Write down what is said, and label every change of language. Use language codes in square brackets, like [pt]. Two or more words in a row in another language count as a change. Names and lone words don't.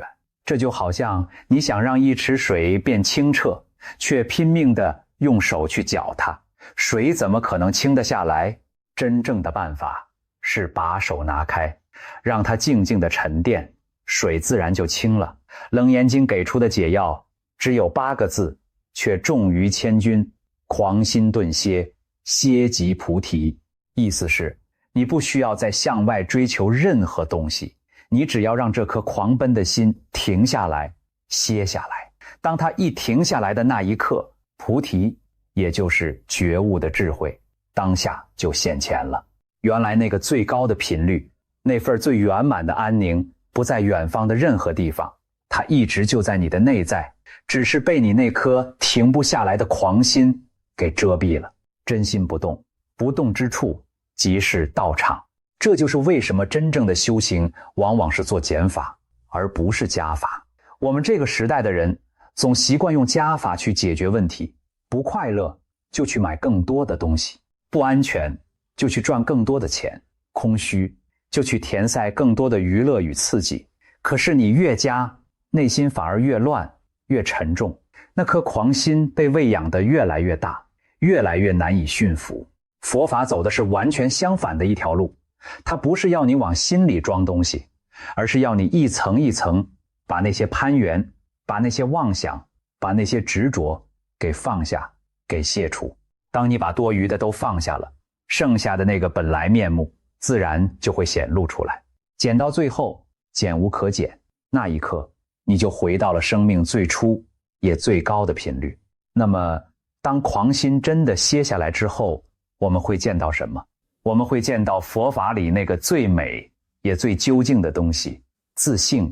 [zh] 這就好像你想讓一池水變清澈，卻拼命地用手去攪它，水怎麼可能清得下來？真正的辦法是把手拿開，讓它靜靜地沉澱，水自然就清了。楞嚴經給出的解藥只有8個字，卻重於千鈞，狂心頓歇，歇即菩提。意思是你不需要再向外追求任何東西，你只要讓這顆狂奔的心停下來，歇下來。當它一停下來的那一刻，菩提也就是覺悟的智慧當下就现前了。原来那個最高的頻率，那份最圓滿的安寧，不在遠方的任何地方，它一直就在你的內在，只是被你那顆停不下來的狂心給遮蔽了。真心不动，不動之處即是道場。這就是為什麼真正的修行往往是做減法，而不是加法。我們這個時代的人總習慣用加法去解決問題，不快樂就去買更多的東西，不安全就去賺更多的錢，空虛就去填塞更多的娛樂與刺激。可是你越加，內心反而越亂，越沉重，那顆狂心被餵養得越來越大，越來越難以馴服。佛法走的是完全相反的一條路，它不是要你往心裡裝東西，而是要你一層一層把那些攀緣，把那些妄想，把那些執着給放下，給卸除。當你把多餘的都放下了，剩下的那個本來面目自然就會顯露出來。減到最後，減無可減，那一刻你就回到了生命最初也最高的頻率。那麼當狂心真的歇下來之後，我們會見到什麼？我們會見到佛法裡那個最美也最究竟的東西，自性。